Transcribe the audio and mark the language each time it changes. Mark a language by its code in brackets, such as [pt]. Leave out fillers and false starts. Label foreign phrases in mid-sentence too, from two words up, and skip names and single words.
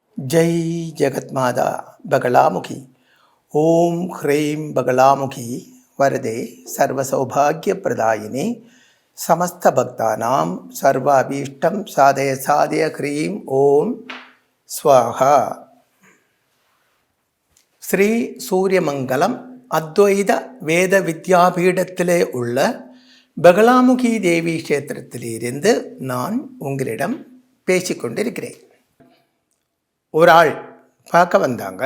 [sa] जय जगत्माता बगलामुखी ओम ह्रीं बगलामुखी वरदे सर्वसौभाग्यप्रदायिनी समस्त भक्तानां सर्वाभीष्टं साधय साधय ह्रीं ओम स्वाहा. [ta] ஸ்ரீ சூரியமங்கலம் அத்வைத வேத வித்யாபீடத்திலே உள்ள பகலாமுகி தேவி கஷேத்திரத்திலிருந்து நான் உங்களிடம் பேசிக்கொண்டிருக்கிறேன். ஒரு ஆள் பார்க்க வந்தாங்க.